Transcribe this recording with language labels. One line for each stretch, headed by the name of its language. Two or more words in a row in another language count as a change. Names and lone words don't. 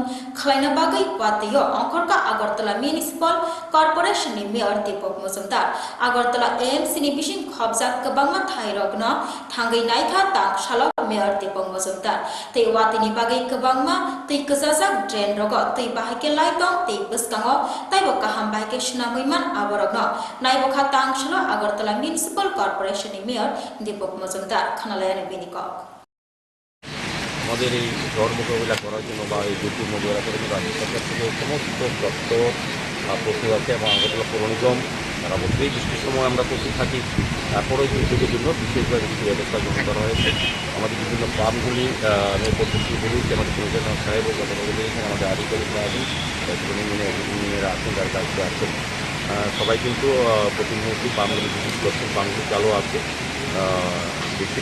Kok Borok: khlaina bagai wate yo angkorka Agartala Municipal Corporation ni mayor Deepak Mojumdar Agartala AMC ni bising khobjak kabangma thairokno thangai naikha tang shalop mayor Deepak Mojumdar te wate ni bagai kabangma te kasajak drain rogo te bahike laitong te buskango taibo kaham bahike shnamuiman aborogno naibokha tang shalo Agartala Municipal Corporation Mayor Deepak Mojumdar Khanalayan Binikok
Bangla: আমাদের এই ঝড় মোকাবিলা করার জন্য বা এই দুর্যোগ মোকাবিলা করার জন্য রাজ্য সরকার থেকে সমস্ত দপ্তর প্রস্তুত আছে এবং আগরতলা পৌর নিগম তারা বছরই বৃষ্টির সময় আমরা প্রস্তুত থাকি তারপরে দুর্যোগের জন্য বিশেষভাবে কিছু ব্যবস্থা গ্রহণ করা হয়েছে আমাদের বিভিন্ন পাম্পগুলি পদ্ধতি বলুন আমাদের প্রয়োজন সাহেব এখানে আমাদের আধিকারিকরা আছেন ইঞ্জিনিয়াররা আছেন যার কাছে আছেন সবাই কিন্তু প্রতিনিয়ত পাম্পগুলি ভিজিট করছেন পাম্পগুলি চালু আছে বেশি